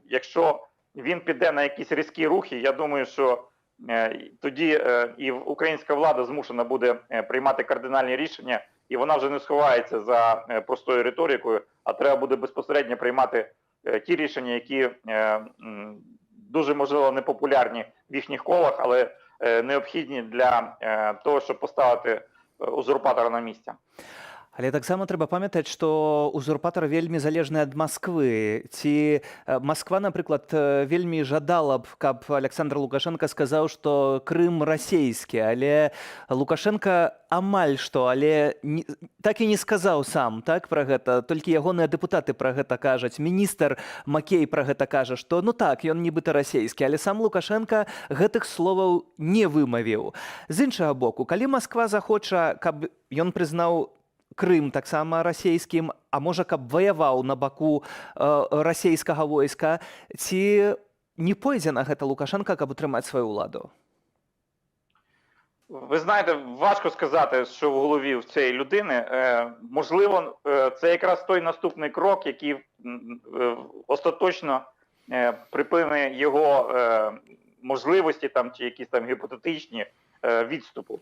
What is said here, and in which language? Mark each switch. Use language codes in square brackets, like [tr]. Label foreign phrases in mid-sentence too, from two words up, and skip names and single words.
[uk] Якщо він піде на якісь різкі рухи, я думаю, що тоді і українська влада змушена буде приймати кардинальні рішення, і вона вже не сховається за простою риторикою, а треба буде безпосередньо приймати ті рішення, які дуже, можливо, непопулярні в їхніх колах, але необхідні для того, щоб поставити узурпатора на місце. [be] Але таксама трэба памятаць, што узурпатар вельмі залежны ад Масквы. Ці Масква, напрыклад, вельмі жадала б, каб Александр Лукашенко сказаў, што Крым расійскі, але Лукашенко амаль што, але так і не сказаў сам, так, пра гэта. Толькі ягоныя дэпутаты пра гэта кажуць. Міністр Макей пра гэта кажа, што ну так, ён нібыта расійскі, але сам Лукашенко гэтых словаў не вымавіў. З іншага боку, калі Масква захоча, каб ён прызнаў Крым таксама расійскім, а можа, каб ваяваў на баку расійскага войска, ці не пойдзе на гэта Лукашенко, каб утрымаць сваю ўладу? [uk] Ви знаєте, важко сказати, що в голові в цієї людини. Можливо, це якраз той наступний крок, який остаточно припине його можливості там, чи якісь там гіпотетичні відступу.